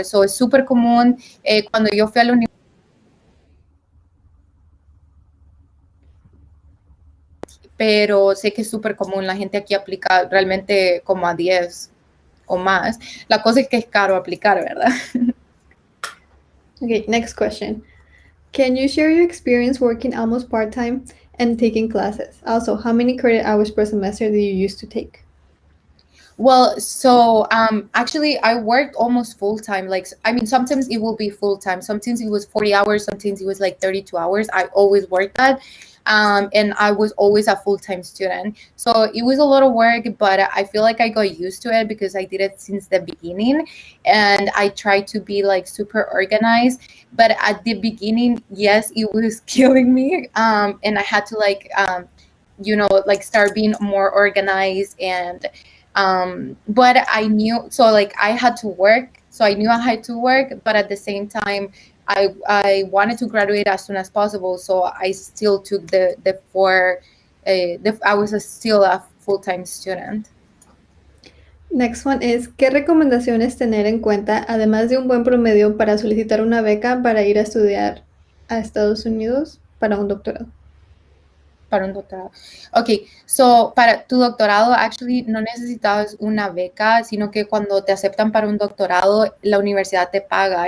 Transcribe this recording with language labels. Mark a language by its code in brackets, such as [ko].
[es] Eso es súper común. Cuando yo fui a la universidad, pero sé que es súper común, la gente aquí aplica realmente como a 10 o más. La cosa es que es caro aplicar, ¿verdad? [en] Okay, next question. Can you share your experience working almost part-time and taking classes? Also, how many credit hours per semester do you used to take? Well, so actually, I worked almost full time. Like, I mean, sometimes it will be full time. Sometimes it was 40 hours. Sometimes it was like 32 hours. I always worked that. And I was always a full time student. So it was a lot of work, but I feel like I got used to it because I did it since the beginning. And I tried to be like super organized. But at the beginning, yes, it was killing me. And I had to like, like start being more organized and but I knew, so like I had to work, so I knew I had to work, but at the same time I wanted to graduate as soon as possible, so I still took the four I was still a full-time student. Next one is, [es] ¿qué recomendaciones tener en cuenta, además de un buen promedio, para solicitar una beca para ir a estudiar a Estados Unidos para un doctorado? Para un doctorado. [en] Ok, so [es] para tu doctorado, [en] actually, [es] no necesitabas una beca, sino que cuando te aceptan para un doctorado, la universidad te paga.